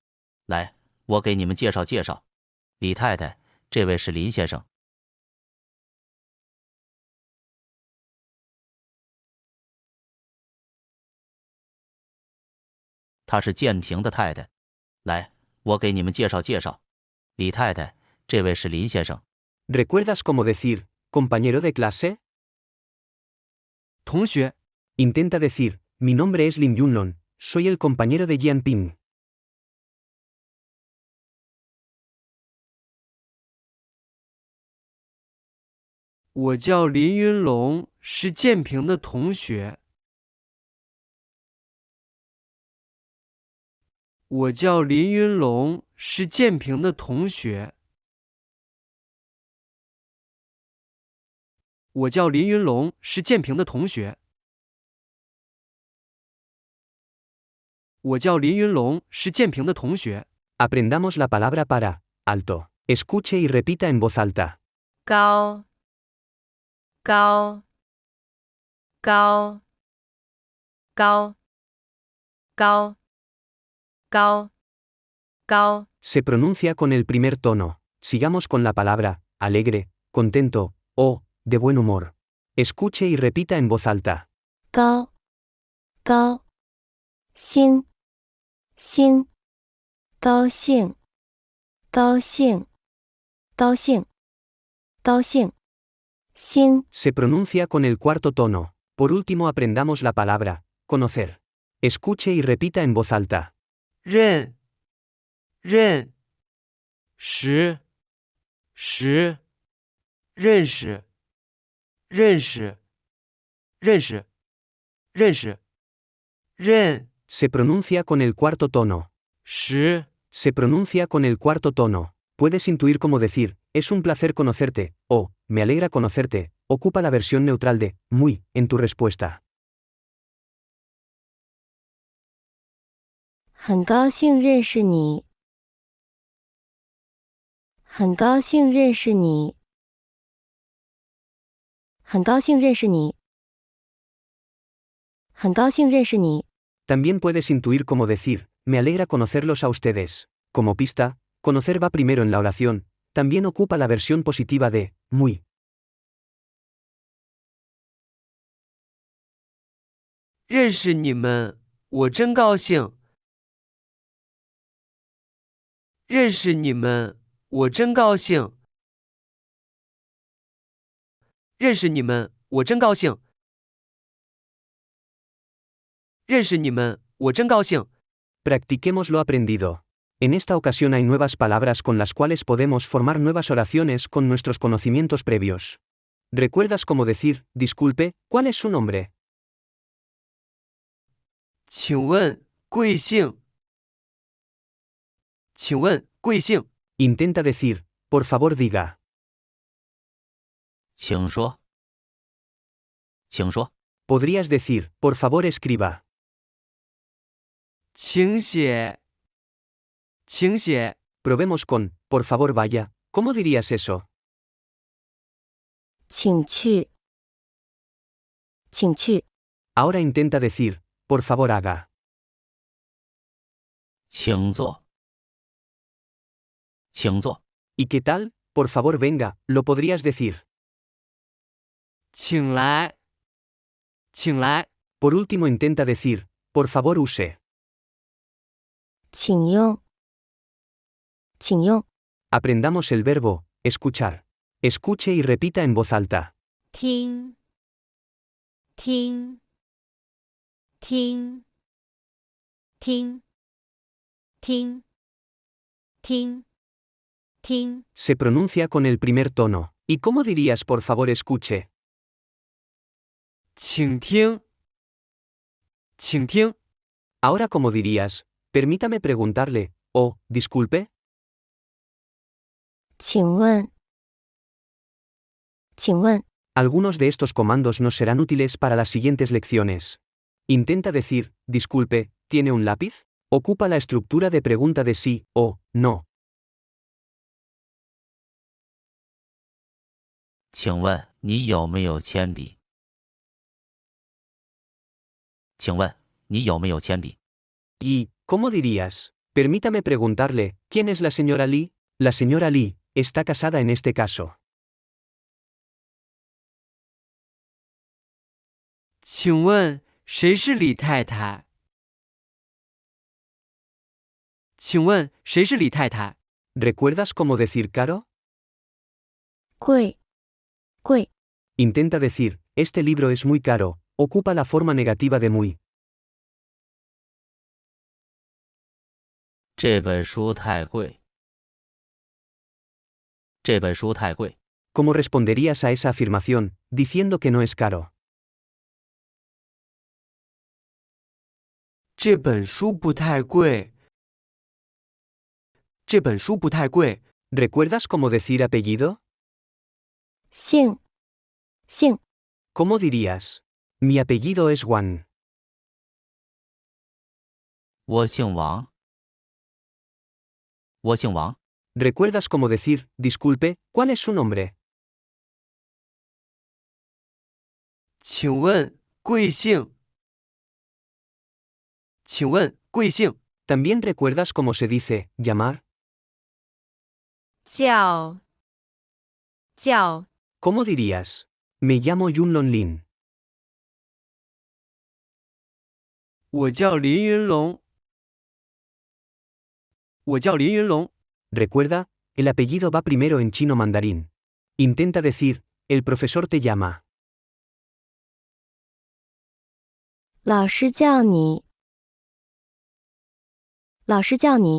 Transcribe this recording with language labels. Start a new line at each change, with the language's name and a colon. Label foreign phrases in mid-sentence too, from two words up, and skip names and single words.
Chinese: 来，我给你们介绍介绍。李太太，这位是林先生。她是建平的太太。来，我给你们介绍介绍。李太太，这位是林先生。
Spanish: ¿Recuerdas cómo decir compañero de clase?
Chinese: 同学，
Spanish: Intenta decir, mi nombre es Lim Yunlon, soy el compañero de Jian Ping.
Chinese: 我叫林云龙，是建平的同学。我叫林云龙，是建平的同学。我叫林云龙，是建平的同学。我叫林云龙，是建平的同学。
Spanish: Aprendamos la palabra para alto. Escuche y repita en voz alta.
Chinese: 高，高，高，高，高，高，高。
Spanish: Se pronuncia con el primer tono. Sigamos con la palabra alegre, contento o de buen humor. Escuche y repita en voz alta.
Chinese: 高，高，兴，兴，高兴，高兴，高兴，高兴，兴，
Spanish: Se pronuncia con el cuarto tono. Por último aprendamos la palabra conocer. Escuche y repita en voz alta.
Chinese: 认，认，识，识，认识，认识，认识，认识，认，
Spanish: Se pronuncia con el cuarto tono.
Chinese: 识，
Spanish: Se pronuncia con el cuarto tono. Puedes intuir cómo decir, es un placer conocerte, o, me alegra conocerte, ocupa la versión neutral de, muy, en tu respuesta.
Chinese: 很高兴认识你，很高兴认识你，很高兴认识你，很高兴认识你。
Spanish: También puedes intuir cómo decir, me alegra conocerlos a ustedes. Como pista, conocer va primero en la oración, también ocupa la versión positiva de, muy.
Chinese: 认识你们，我真高兴。认识你们，我真高兴。认识你们，我真高兴。认识你们，我真高兴。
Spanish: Practiquemos lo aprendido. En esta ocasión hay nuevas palabras con las cuales podemos formar nuevas oraciones con nuestros conocimientos previos. ¿Recuerdas cómo decir, disculpe, cuál es su nombre?
Chinese: 请问贵姓？请问贵姓？
Spanish: Intenta decir, por favor diga.
Chinese: 请说。请说。
Spanish: Podrías decir, por favor escriba.
Chinese: 请写。请写。
Spanish: Probemos con, por favor vaya, ¿cómo dirías eso?
Chinese: 请去，请去，
Spanish: Ahora intenta decir, por favor haga.
Chinese: 请坐。请坐。
Spanish: ¿Y qué tal? Por favor venga, lo podrías decir.
Chinese: 请来。请来。
Spanish: Por último intenta decir, por favor use.
Chinese: 请用，请用，
Spanish: Aprendamos el verbo, escuchar. Escuche y repita en voz alta.
Chinese: 听，听，听，听，听，听，听。
Spanish: Se pronuncia con el primer tono. ¿Y cómo dirías por favor escuche?
Chinese: 请听。请听。
Spanish: Ahora ¿cómo dirías? Permítame preguntarle, o, disculpe.
Chinese: 请问，请问，
Spanish: Algunos de estos comandos nos serán útiles para las siguientes lecciones. Intenta decir, disculpe, ¿tiene un lápiz? Ocupa la estructura de pregunta de sí o no.
Chinese: 请问你有没有铅笔？请问你有没有铅笔？
Spanish: ¿Y, cómo dirías? Permítame preguntarle, ¿quién es la señora Lee? La señora Lee está casada en este caso.
Chinese: 请问谁是李太太？请问谁是李太太？
Spanish: ¿Recuerdas cómo decir caro?
Chinese: 贵，贵，
Spanish: Intenta decir, este libro es muy caro, ocupa la forma negativa de muy.
Chinese: 这本书太贵。这本书太贵。
Spanish: ¿Cómo responderías a esa afirmación, diciendo que no es caro?
Chinese: 这本书不太贵。这本书不太贵。
Spanish: ¿Recuerdas cómo decir apellido?
Chinese: 姓，姓，
Spanish: ¿Cómo dirías? Mi apellido es Juan.
Chinese: 我姓王。我姓王。
Spanish: ¿Recuerdas cómo decir, disculpe, cuál es su nombre?
Chinese: 请问贵姓？请问贵姓？
Spanish: ¿También recuerdas cómo se dice, llamar?
Chinese: 叫，叫，
Spanish: ¿Cómo dirías? Me llamo Yun Lon Lin.
Chinese: 我叫林云龙。我叫林云龙。
Spanish: Recuerda, el apellido va primero en chino mandarín. Intenta decir, el profesor te llama.
Chinese: 老师叫你，老师叫你，